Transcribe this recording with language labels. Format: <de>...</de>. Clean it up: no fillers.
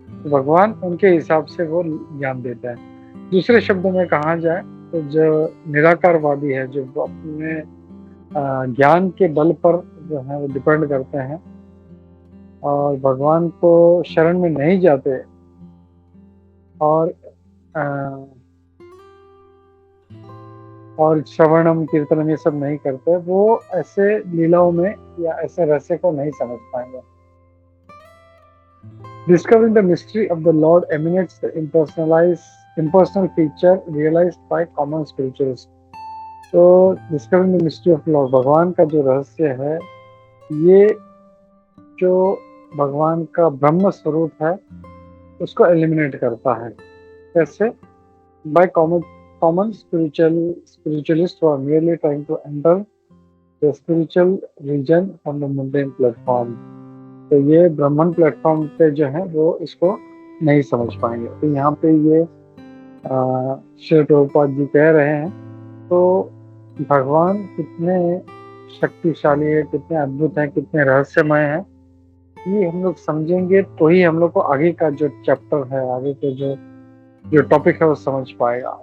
<hi>भगवान उनके हिसाब से वो ज्ञान देता है। दूसरे शब्दों में कहा जाए तो जो निराकारवादी है, जो अपने ज्ञान के बल पर जो है वो डिपेंड करते हैं और भगवान को शरण में नहीं जाते और श्रवणम कीर्तनम ये सब नहीं करते, वो ऐसे लीलाओं में या ऐसे रहस्य को नहीं समझ पाएंगे।</hi> <en>Discovering the mystery of the Lord emanates the impersonal feature realized by common spiritualists.</en> <hi>तो</hi> <en>discovering the mystery of lord,</en> <hi>भगवान का जो रहस्य है, ये जो भगवान का ब्रह्म स्वरूप है उसको एलिमिनेट करता है। कैसे?</hi> <en>By common spiritualists who are merely trying to enter the spiritual region on the mundane platform.</en> <hi>तो ये ब्राह्मण प्लेटफॉर्म पे जो है वो इसको नहीं समझ पाएंगे। तो यहाँ पे ये श्री प्रभुपाद जी कह रहे हैं, तो भगवान कितने शक्तिशाली है, कितने अद्भुत हैं, कितने रहस्यमय हैं, ये हम लोग समझेंगे तो ही हम लोग को आगे का जो चैप्टर है, आगे के जो टॉपिक है वो समझ पाएगा।</hi>